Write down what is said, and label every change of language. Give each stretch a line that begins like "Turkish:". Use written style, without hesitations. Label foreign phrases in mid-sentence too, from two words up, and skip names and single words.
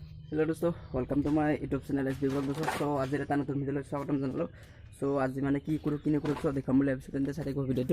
Hindi: हेलो दोस्तों,
English: welcome to my YouTube channel
Hindi: एस बी ब्लॉग दोस्तों। सो आज
Assamese: এটা নতুন ভিডিঅ'লৈ স্বাগতম জনালোঁ। সো আজি মানে কি কৰোঁ কি নকৰোঁ চব দেখাম বুলি ভাবিছোঁ, তেন্তে চাই থাকিব ভিডিঅ'টো।